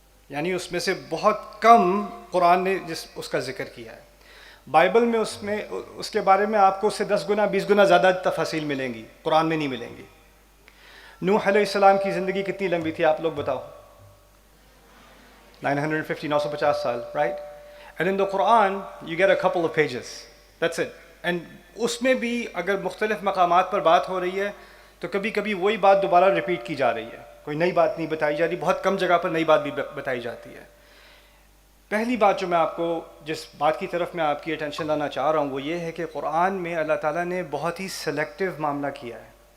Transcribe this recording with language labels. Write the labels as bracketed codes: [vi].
[ur] یعنی اس میں سے بہت کم قرآن نے اس کا ذکر کیا ہے. بائبل میں اس کے بارے میں آپ کو اس سے 10 گنا 20 گنا زیادہ تفاصیل ملیں گی, قرآن میں نہیں ملیں گی. نوح علیہ السلام کی زندگی کتنی لمبی تھی آپ لوگ بتاؤ؟ 950 سال, right? [en] And in the Quran you get a couple of pages. That's it. [ur] And اس میں بھی اگر مختلف مقامات پر بات ہو رہی ہے تو کبھی کبھی وہی بات دوبارہ ریپیٹ کی جا رہی ہے, کوئی نئی بات نہیں بتائی جا رہی, بہت کم جگہ پر نئی بات بھی بتائی جاتی ہے. پہلی بات جو میں آپ کو, جس بات کی طرف میں آپ کی اٹینشن لانا چاہ رہا ہوں, وہ یہ ہے کہ قرآن میں اللہ تعالیٰ نے بہت ہی سلیکٹیو معاملہ کیا ہے.